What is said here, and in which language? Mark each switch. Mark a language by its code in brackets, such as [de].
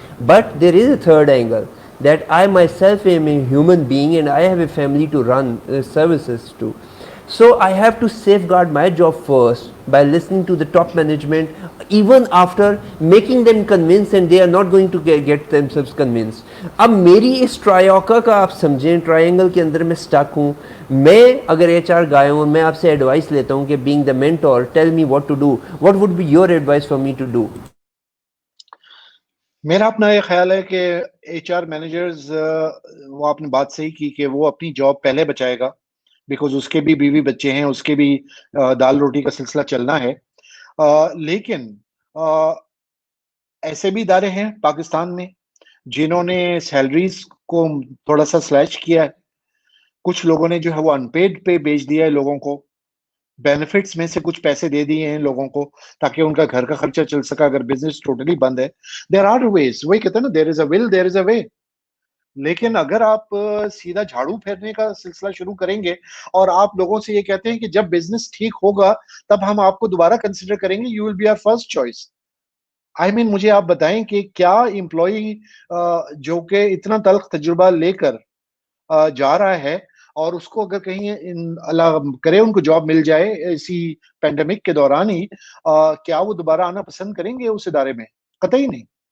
[en] But there is a third angle that I myself am a human being and I have a family to run services to. So I have to safeguard my job first by listening to the top management, even after making them convinced and they are not going to get themselves convinced. [ur] اب میری اس ٹرائیوکا کا آپ سمجھیں, triangle کے اندر میں stick ہوں. میں اگر HR گائے ہوں, میں آپ سے ایڈوائس لیتا ہوں کہ [en] being the mentor, tell me what to do. What would be your advice for me to do? [ur] میرا اپنا یہ خیال ہے کہ ایچ آر مینیجرز، وہ آپ نے بات صحیح کی کہ وہ اپنی جاب پہلے بچائے گا، بیکاز اس کے بھی بیوی بچے ہیں، اس کے بھی دال روٹی کا سلسلہ چلنا ہے. لیکن ایسے بھی ادارے ہیں پاکستان میں جنہوں نے سیلریز کو تھوڑا سا سلیش کیا ہے. کچھ لوگوں نے جو ہے وہ ان پیڈ پہ بیچ دیا ہے لوگوں کو، بینیفٹس میں سے کچھ پیسے دے دیے ہیں لوگوں کو تاکہ ان کا گھر کا خرچہ چل سکا اگر بزنس ٹوٹلی بند ہے. [en] there are ways, [ur] وہی کہتے ہیں نا، [en] There is a will, there is a way. [ur] لیکن اگر آپ سیدھا جھاڑو پھیرنے کا سلسلہ شروع کریں گے اور آپ لوگوں سے یہ کہتے ہیں کہ جب بزنس ٹھیک ہوگا تب ہم آپ کو دوبارہ کنسیڈر کریں گے، [en] You will be our first choice. [ur] آئی مین مجھے آپ بتائیں کہ کیا امپلائی جو کہ اتنا تلخ تجربہ لے کر جا رہا ہے اور اس کو اگر کہیں اللہ کرے ان کو جاب مل جائے اسی پینڈیمک کے دوران ہی، کیا وہ دوبارہ آنا پسند کریں گے اس ادارے میں؟ قطعی نہیں.